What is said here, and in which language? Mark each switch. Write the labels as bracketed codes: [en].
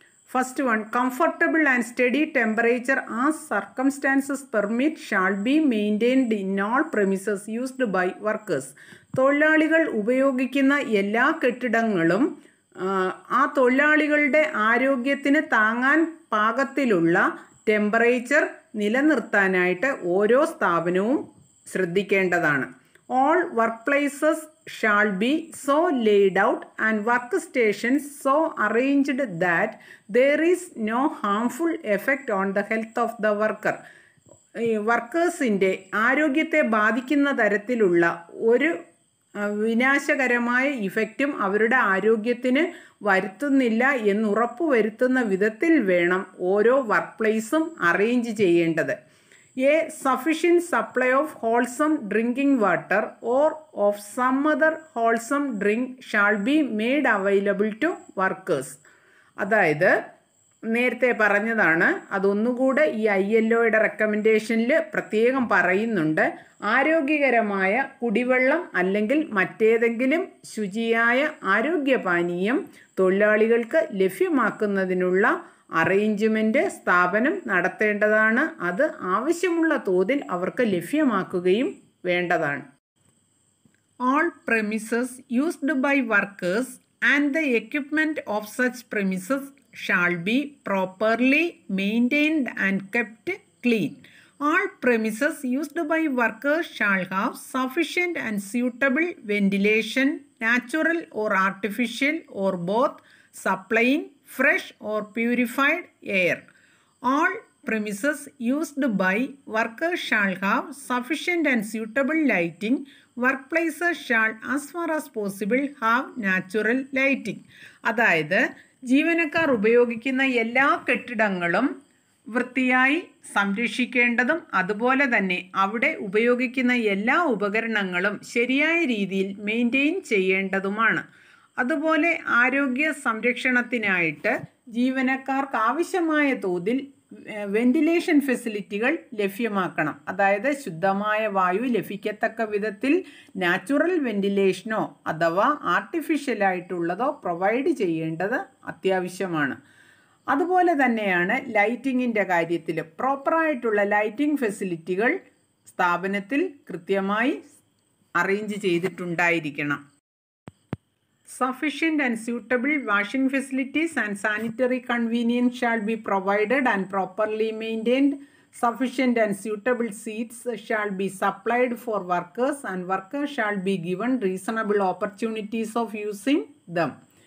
[en] First one, comfortable and steady temperature as circumstances permit shall be maintained in all premises used by workers. [ml] തൊഴിലാളികൾ ഉപയോഗിക്കുന്ന എല്ലാ കെട്ടിടങ്ങളും ആ തൊഴിലാളികളുടെ ആരോഗ്യത്തിന് താങ്ങാൻ പാകത്തിലുള്ള ടെമ്പറേച്ചർ നിലനിർത്താനായിട്ട് ഓരോ സ്ഥാപനവും ശ്രദ്ധിക്കേണ്ടതാണ്. [en] All workplaces shall be so laid out and workstations so arranged that there is no harmful effect on the health of the worker. [ml] വർക്കേഴ്സിൻ്റെ ആരോഗ്യത്തെ ബാധിക്കുന്ന തരത്തിലുള്ള ഒരു വിനാശകരമായ ഇഫക്റ്റും അവരുടെ ആരോഗ്യത്തിന് വരുത്തുന്നില്ല എന്നുറപ്പു വരുത്തുന്ന വിധത്തിൽ വേണം ഓരോ വർക്ക് പ്ലേസും അറേഞ്ച് ചെയ്യേണ്ടത്. [en] A sufficient supply of wholesome drinking water or of some other wholesome drink shall be made available to workers. [ml] അതായത് നേരത്തെ പറഞ്ഞതാണ്, അതൊന്നുകൂടെ ഈ ILOയുടെ റെക്കമെൻഡേഷനിൽ പ്രത്യേകം പറയുന്നുണ്ട്. ആരോഗ്യകരമായ കുടിവെള്ളം അല്ലെങ്കിൽ മറ്റേതെങ്കിലും ശുചിയായ ആരോഗ്യപാനീയം തൊഴിലാളികൾക്ക് ലഭ്യമാക്കുന്നതിനുള്ള അറേഞ്ച്മെൻറ്റ് സ്ഥാപനം നടത്തേണ്ടതാണ്. അത് ആവശ്യമുള്ള തോതിൽ അവർക്ക് ലഭ്യമാക്കുകയും വേണ്ടതാണ്. [en] All premises used by workers and the equipment of such premises shall be properly maintained and kept clean. All premises used by workers shall have sufficient and suitable ventilation, natural or artificial or both, supplying fresh or purified air. All premises used by workers shall have sufficient and suitable lighting. Workplaces shall as far as possible have natural lighting. [ml] അതായത് ജീവനക്കാർ ഉപയോഗിക്കുന്ന എല്ലാ കെട്ടിടങ്ങളും വൃത്തിയായി സംരക്ഷിക്കേണ്ടതും അതുപോലെ തന്നെ അവിടെ ഉപയോഗിക്കുന്ന എല്ലാ ഉപകരണങ്ങളും ശരിയായ രീതിയിൽ മെയിൻറ്റെയിൻ ചെയ്യേണ്ടതുമാണ്. അതുപോലെ ആരോഗ്യ സംരക്ഷണത്തിനായിട്ട് ജീവനക്കാർക്ക് ആവശ്യമായ തോതിൽ വെന്റിലേഷൻ ഫെസിലിറ്റികൾ ലഭ്യമാക്കണം. അതായത് ശുദ്ധമായ വായു ലഭിക്കത്തക്ക വിധത്തിൽ നാച്ചുറൽ വെന്റിലേഷനോ അഥവാ ആർട്ടിഫിഷ്യലായിട്ടുള്ളതോ പ്രൊവൈഡ് ചെയ്യേണ്ടത് അത്യാവശ്യമാണ്. അതുപോലെ തന്നെയാണ് ലൈറ്റിങ്ങിൻ്റെ കാര്യത്തിൽ പ്രോപ്പറായിട്ടുള്ള ലൈറ്റിംഗ് ഫെസിലിറ്റികൾ സ്ഥാപനത്തിൽ കൃത്യമായി arrange ചെയ്തിട്ടുണ്ടായിരിക്കണം. [en] Sufficient and suitable washing facilities and sanitary convenience shall be provided and properly maintained. Sufficient and suitable seats shall be supplied for workers, and workers shall be given reasonable opportunities of using them.